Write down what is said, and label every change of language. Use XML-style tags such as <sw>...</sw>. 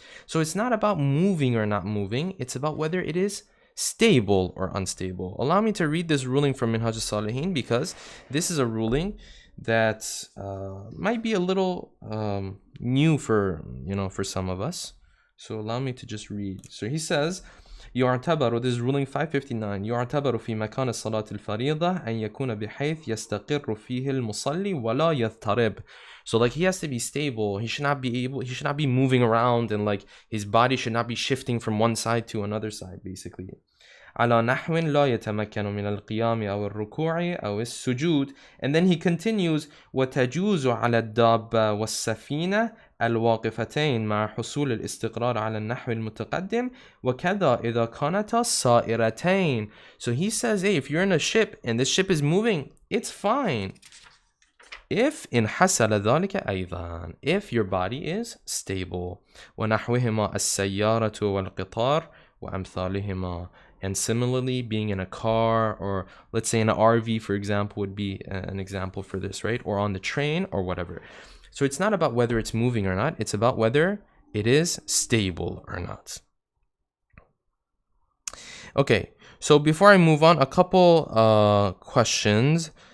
<en>So it's not about moving or not moving. It's about whether it is stable or unstable. Allow me to read this ruling from Minhaj al-Salihin because this is a ruling that might be a little new for some of us. So allow me to just read. So he says,</en> <ar>يعتبر,</ar> <en>this is ruling 559,</en> <ar>يعتبر في مكان الصلاة الفريضة أن يكون بحيث يستقر فيه المصلي ولا يضطرب.</ar> <en>So like he has to be stable. He should not be moving around, and like his body should not be shifting from one side to another side, basically.</en> <ar>على نحو لا يتمكن من القيام أو الركوع أو السجود.</ar> <en>And then he continues,</en> <ar>وتجوز على الدابة والسفينة الواقفتين مع حصول الاستقرار على النحو المتقدم وكذا إذا كانتا صائرتين.</ar> <en>So he says, hey, if you're in a ship and this ship is moving, it's fine. If</en> <ar>إن حصل ذلك أيضا,</ar> <en>if your body is stable.</en> <ar>ونحوهما السيارة والقطار وأمثالهما.</ar> <en>And similarly, being in a car, or let's say in an RV, for example, would be an example for this, right? Or on the train or whatever. So it's not about whether it's moving or not. It's about whether it is stable or not. Okay, so before I move on, a couple questions.</en>